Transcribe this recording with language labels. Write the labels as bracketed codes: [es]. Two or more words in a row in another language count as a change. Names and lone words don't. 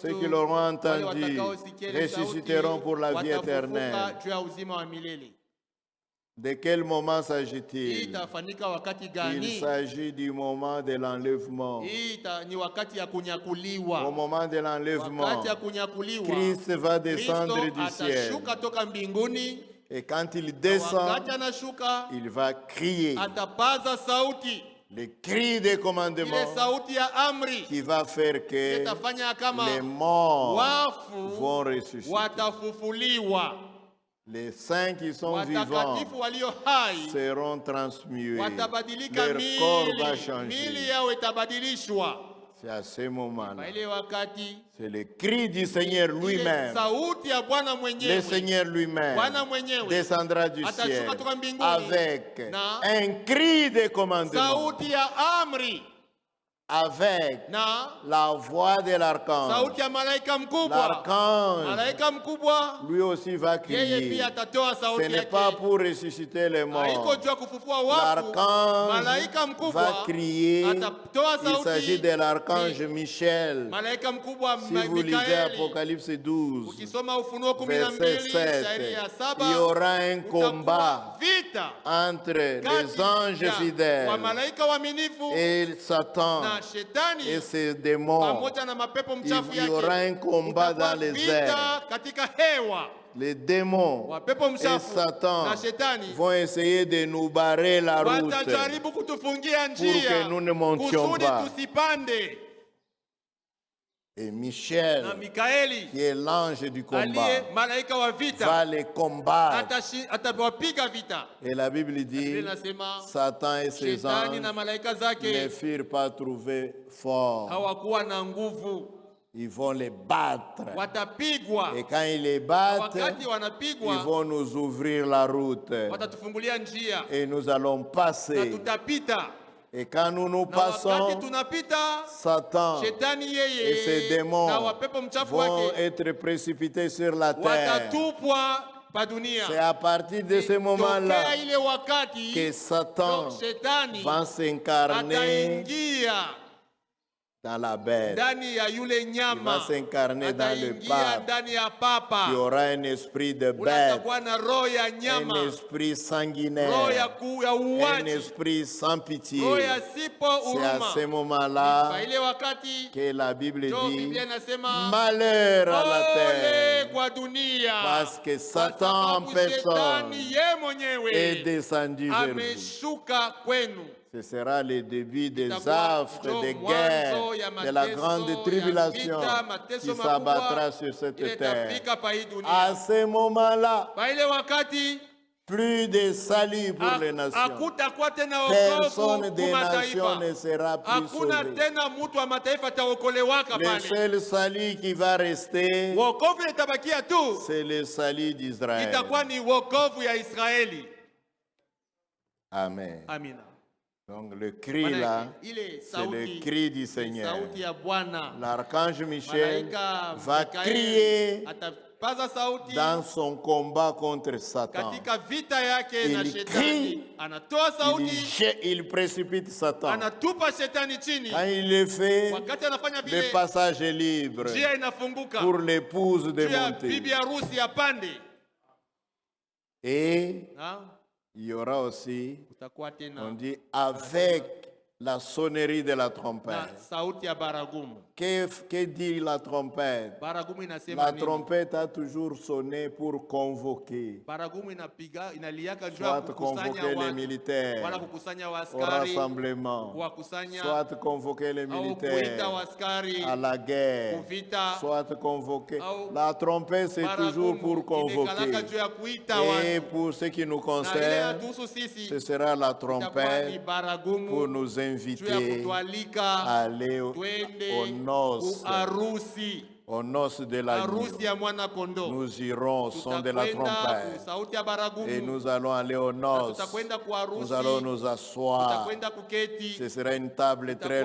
[fr] Ceux qui l'auront [sw] wale [fr] entendu [sw] watakaosikia ile sauti, [fr] ressusciteront pour la vie [sw] watafufuka [fr] éternelle. [sw] juu ya uzima wa milele. [fr] De quel moment [sw] Hii [fr] s'agit-il? [sw] itafanyika wakati [fr] Il [sw] gani? [fr] s'agit du moment de l'enlèvement. [sw] Hii ni wakati ya kunyakuliwa. [fr] Au moment de l'enlèvement, [sw] Wakati ya kunyakuliwa, [fr] Christ va descendre [sw] Kristo [fr] du ciel. [sw] atashuka toka mbinguni. [fr] Et quand il [sw] Na [fr] descend, [sw] wakati anashuka, [fr] il va crier [sw] atapaza sauti, [fr] le cri des [sw] ile [fr] commandements [sw] sauti ya amri [fr] qui va faire que [sw] itafanya kama [fr] les morts [sw] wafu [fr] vont ressusciter. [sw] watafufuliwa, [fr] Les saints qui sont vivants [sw] watakatifu walio hai [fr] seront transmués. [sw] watabadilika, [fr] Leur corps va [sw] mili [fr] changer. [sw] yao itabadilishwa. [fr] C'est à ce moment-là. [sw] Kwa ile wakati, [fr] C'est le cri du Seigneur [sw] ile [fr] lui-même. [sw] sauti ya Bwana [fr] Le [sw] mwenyewe, [fr] Seigneur lui-même [sw] Bwana mwenyewe [fr] descendra du [sw] atashuka [fr] ciel [sw] toka mbinguni [fr] avec [sw] na [fr] un cri de commandement, [sw] sauti ya amri [fr] avec [sw] na [fr] la voix de l'archange. [sw] sauti ya malaika mkubwa. [fr] L'archange, [sw] Malaika mkubwa [fr] lui aussi va [sw] yeye [fr] crier. [sw] pia atatoa [fr] Ce [sw] sauti [fr] n'est pas [sw] yake. [fr] pour ressusciter les morts. [sw] Haiko juu ya kufufua wafu. [fr] L'archange [sw] Malaika [fr] va [sw] mkubwa [fr] crier. [sw] atatoa [fr] Il s'agit [sw] sauti. [fr] de l'archange Michel. [sw] Malaika mkubwa [fr] Si vous lisez [sw] Mikaeli. [fr] Apocalypse 12, [sw] Ukisoma Ufunuo [fr] verset [sw] 12 [fr] 7, [sw] shairi ya 7, [fr] il y aura un [sw] kutakuwa [fr] combat [sw] vita [fr] entre [sw] kati [fr] les anges [sw] ya [fr] fidèles [sw] wamalaika waaminifu [fr] et Satan [sw] na shetani [fr] et ses démons. [sw] pamoja na mapepo mchafu [fr] Il y aura [sw] yake. [fr] un combat [sw] Kutakuwa [fr] dans les [sw] vita [fr] airs. [sw] katika hewa. [fr] Les démons [sw] Wapepo [fr] et [sw] mchafu [fr] Satan [sw] na shetani [fr] vont essayer de nous barrer la route [sw] watajaribu kutufungia [fr] pour [sw] njia [fr] que nous ne montions [sw] kusudi [fr] pas. [sw] tusipande. [fr] Et [sw] Na [fr] Michel, [sw] Mikaeli [fr] qui est l'ange du combat, [sw] aliye malaika wa [fr] va [sw] vita [fr] les combattre. [sw] atawapiga vita. [fr] Et la Bible [sw] Biblia [fr] dit, [sw] inasema [fr] Satan et ses [sw] shetani [fr] anges [sw] na malaika [fr] ne [sw] zake [fr] furent pas trouvés forts. [sw] hawakuwa na nguvu, [fr] Ils vont les battre. [sw] watapigwa. [fr] Et quand ils les battent, [sw] Wakati [fr] ils [sw] wanapigwa, [fr] vont nous ouvrir la route. [sw] watatufungulia njia [fr] Et nous allons [sw] na [fr] passer. [sw] tutapita. [fr] Et quand nous nous [sw] Na wakati [fr] passons, [sw] tunapita, [fr] Satan [sw] shetani [fr] et ses [sw] yeye [fr] démons [sw] na wapepo mchafu [fr] vont [sw] wake [fr] être précipités sur la terre. [sw] watatupwa pa dunia. [fr] C'est à partir de ce moment-là [sw] Tokea ile wakati [fr] que Satan [sw] shetani [fr] va s'incarner [sw] ataingia [fr] dans la bête. [sw] ndani ya yule [fr] Il va [sw] nyama, [fr] s'incarner dans le [sw] ataingia [fr] pape. [sw] ndani ya [fr] Il y [sw] papa. [fr] aura un esprit de bête, [sw] Unatakuwa na roho ya [fr] un [sw] nyama, [fr] esprit [sw] roho [fr] sanguinaire, [sw] ya [fr] un [sw] uwaji, [fr] esprit sans pitié. [sw] roho ya sipo [fr] C'est à ce [sw] huruma. [fr] moment-là [sw] Kwa ile wakati [fr] que la Bible [sw] ndio [fr] dit [sw] Biblia inasema [fr] malheur à la [sw] ole [fr] terre, [sw] kwa dunia, [fr] parce que [sw] kwa [fr] Satan en [sw] sababu [fr] personne [sw] shetani ye [fr] est [sw] mwenyewe [fr] descendu vers vous. [sw] ameshuka kwenu. [fr] Ce sera le début des [sw] Itakuwa [fr] affres, [sw] ndio [fr] des [sw] mwanzo [fr] guerres, [sw] ya [fr] de la [sw] mateso, [fr] grande [sw] ya [fr] tribulation [sw] vita, mateso [fr] qui s'abattra [sw] makubwa [fr] sur cette [sw] ile [fr] terre. [sw] itafika pa hii dunia. [fr] À ce moment-là, [sw] Kwa ile wakati [fr] plus de salut pour les nations. [sw] hakutakuwa tena [fr] Personne [sw] wokovu [fr] des [sw] kwa [fr] nations [sw] mataifa. [fr] ne sera plus [sw] Hakuna [fr] sauvé. [sw] tena mtu wa mataifa ataokolewaka [fr] Le [sw] pale. [fr] seul salut qui va rester, [sw] Wokovu itabakia tu, [fr] c'est le salut d'Israël. [sw] itakuwa ni wokovu ya Israeli. [fr] Amen. [sw] Amina. [fr] Donc le cri là, [sw] Ile [fr] c'est le [sw] sauti, [fr] cri du Seigneur. [sw] sauti ya Bwana. [fr] L'archange Michel [sw] Malaika [fr] va [sw] Mikaeli [fr] crier [sw] atapaza sauti [fr] dans son combat contre Satan. [sw] katika vita yake na [fr] Il [sw] shetani. [fr] crie, [sw] Anatoa sauti, [fr] il précipite Satan. [sw] anatupa shetani chini. [fr] Quand il le fait, [sw] Wakati anafanya [fr] le [sw] vile, [fr] passage est libre [sw] njia inafunguka [fr] pour l'épouse de [sw] juu ya [fr] monter. [sw] bibi harusi apande. [fr] Et [sw] Na [fr] il y aura aussi, [sw] utakuwa [fr] on [sw] tena [fr] dit, avec la sonnerie de la [sw] na [fr] trompette. [sw] sauti ya baragumu. [fr] Que dit la trompette? [sw] Baragumu inasema [fr] La [sw] nini? [fr] trompette a toujours sonné pour convoquer, [sw] Baragumu inapiga inaliaka juu ya [fr] soit [sw] kukusanya [fr] convoquer les [sw] watu, wala [fr] militaires [sw] kukusanya [fr] au [sw] waaskari, [fr] rassemblement, [sw] kuwakusanya [fr] soit convoquer les [sw] au kuita [fr] militaires [sw] waaskari [fr] à la guerre, [sw] kuvita. [fr] soit convoquer. [sw] Au [fr] La trompette, c'est toujours pour convoquer. [sw] inekalaka juu ya kuita [fr] Et [sw] watu. [fr] pour ce qui nous [sw] Na ile [fr] concerne, [sw] yatuhusu sisi [fr] ce sera la [sw] itakuwa ni [fr] trompette [sw] baragumu [fr] pour nous [sw] juu ya [fr] inviter [sw] kutualika [fr] à aller aux [sw] twende [fr] noces, [sw] kuarusi, [fr] aux noces de l'agneau. [sw] harusi ya mwana kondoo. [fr] Nous irons au son de la [sw] Tutakwenda [fr] trompette [sw] sauti ya baragumu, [fr] et nous allons aller aux [sw] na [fr] noces. [sw] tutakwenda kuarusi, [fr] Nous allons nous asseoir. [sw] tutakwenda kuketi. [fr] Ce sera une table très